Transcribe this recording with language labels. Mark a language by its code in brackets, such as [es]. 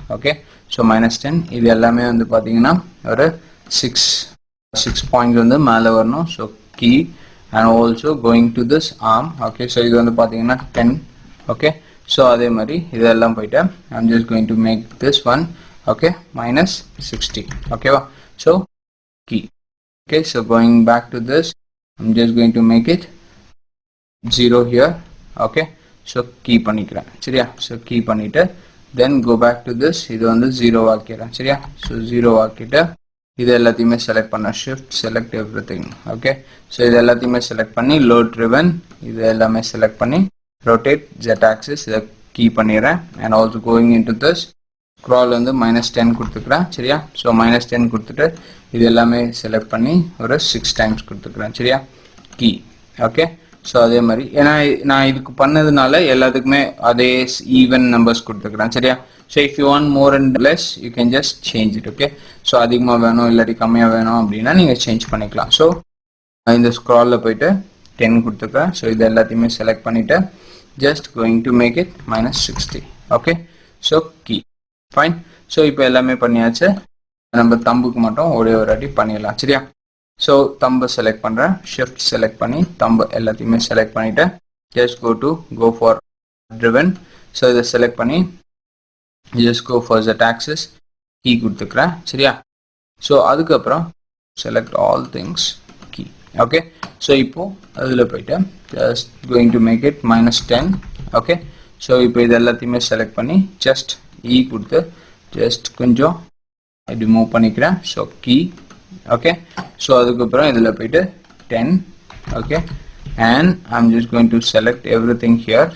[ta] Okay, so -10 இது எல்லாமே வந்து பார்த்தீங்கன்னா ஒரு 6 பாயிண்ட்ஸ் வந்து மேலே வரணும். So key and also going to this arm. Okay, so இது வந்து பார்த்தீங்கன்னா 10. [en] Okay, so அதே மாதிரி இதெல்லாம் போயிட்டு I'm just going to make this one. Okay, -60. ஓகேவா? So key. Okay, so going back to this, I'm just going to make it 0 here. [ta] Okay, so key பண்ணிக்கிறேன். சரியா? so key பண்ணிட்டு then go back to this. இது வந்து 0 ஆக்கிடுறேன். சரியா? so 0 ஆக்கிட்டு இது எல்லாத்தையுமே செலக்ட் பண்ண shift select everything. Okay, so இது எல்லாத்தையுமே செலக்ட் பண்ணி லோட் ட்ரிவன் இது எல்லாமே செலக்ட் பண்ணி ரொட்டேட் ஜெட் ஆக்சிஸ் இதை கீ பண்ணிடுறேன். And also going into this scroll வந்து -10 கொடுத்துக்கிறேன். சரியா, ஸோ -10 கொடுத்துட்டு இது எல்லாமே செலக்ட் பண்ணி ஒரு 6 டைம்ஸ் கொடுத்துக்கிறேன். சரியா, கீ. ஓகே, ஸோ அதே மாதிரி ஏன்னா நான் இதுக்கு பண்ணதுனால எல்லாத்துக்குமே அதே ஈவன் நம்பர்ஸ் கொடுத்துக்கிறேன். [en] சரியா, so if you want more and less you can just change it. [ta] Okay, so அதிகமாக வேணும் இல்லாட்டி கம்மியாக வேணும் அப்படின்னா நீங்கள் சேஞ்ச் பண்ணிக்கலாம். ஸோ இந்த ஸ்க்ராலில் போயிட்டு 10 கொடுத்துக்கிறேன். ஸோ இது எல்லாத்தையுமே செலக்ட் பண்ணிவிட்டு [en] just going to make it -60. [ta] Okay, so key. Fine. So இப்போ எல்லாமே பண்ணியாச்சு. நம்ம தம்புக்கு மட்டும் ஒரே ஒரு அடி பண்ணிடலாம். சரியா, ஸோ தம்பை செலக்ட் பண்ணுறேன். ஷிஃப்ட் செலக்ட் பண்ணி தம்பு எல்லாத்தையுமே செலக்ட் பண்ணிவிட்டு just go for driven. So இதை செலக்ட் பண்ணி just go for z axis key கொடுத்துக்கிறேன். சரியா, ஸோ அதுக்கப்புறம் select all things key. Okay, so இப்போ அதில் போயிட்டு [en] just going to make it -10. [ta] Okay, so இப்போ இது எல்லாத்தையுமே செலக்ட் பண்ணி ஜஸ்ட் கொடுத்து ஜஸ்ட் கொஞ்சம் இப்படி மூவ் பண்ணிக்கிறேன். So key. ஓகே, ஸோ அதுக்கப்புறம் இதில் போயிட்டு 10. Okay, [en] And I'm just going to select everything ஹியர்.